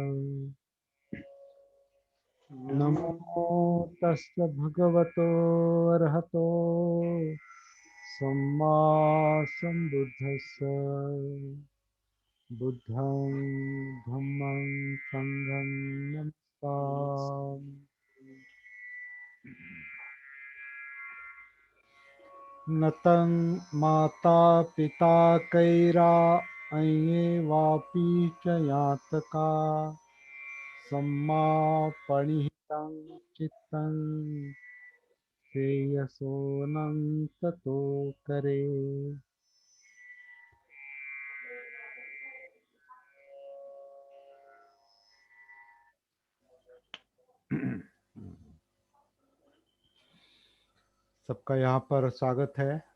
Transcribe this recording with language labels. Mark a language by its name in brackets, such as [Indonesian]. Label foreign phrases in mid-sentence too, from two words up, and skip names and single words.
[Pali] नमो तस्य भगवतो अर्हतो सम्मा सम्बुद्धस्य। बुद्धं धम्मं संघं नमस्कारम्। न तं माता पिता कैरा अये वापि च यातका सम्मापणिहितं चित्तं श्रेयसोनं ततो करे। [Hindi] सबका यहाँ पर स्वागत है।